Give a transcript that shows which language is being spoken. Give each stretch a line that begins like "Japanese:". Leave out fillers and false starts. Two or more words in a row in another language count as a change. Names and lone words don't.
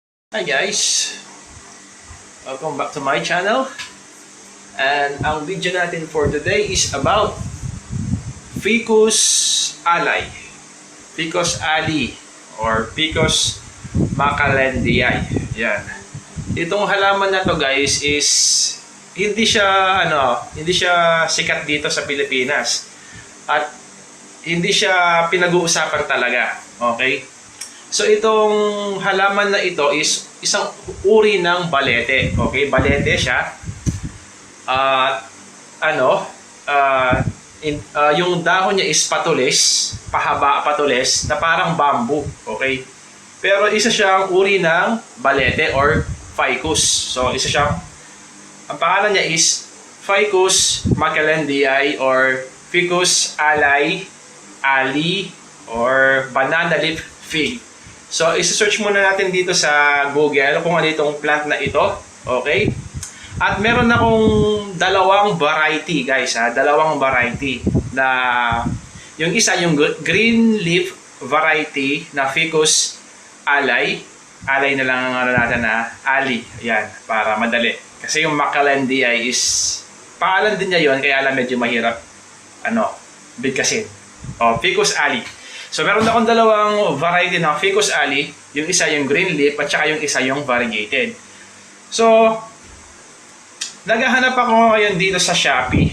English: Hi guys! Welcome back to my channel. And
Filipino: ang video natin
English: for today is about Ficus alii. Ficus alii or Ficus macalendiae.
Filipino: Yan. Itong halaman na to
English: guys is
Filipino: hindi siya sikat dito sa Pilipinas. At hindi siya pinag-uusapan talaga. Okay? So itong halaman na ito is isang uri ng balete. Okay, balete siya. Yung dahon niya is patulis, patulis na parang bamboo. Okay? Pero isa siyang uri ng balete or ficus. So isa siyang ang pangalan niya is Ficus macalendiae or Ficus alii or
English: banana leaf fig.
Filipino: So, isi-search muna natin dito sa Google kung ano itong plant na ito. Okay? At meron akong dalawang
English: variety, guys.
Filipino: Dalawang variety na yung isa, yung
English: green leaf variety
Filipino: na Ficus alii. Alii na lang ang ano natin na alii. Ayan, para madali. Kasi yung macalendiae is pangalan din niya yun, kaya alam medyo mahirap bigkasin. Ficus alii. So, meron akong dalawang variety ng Ficus alii. Yung isa yung
English: green leaf
Filipino: at saka yung isa yung variegated. So, naghahanap ako ngayon dito sa Shopee.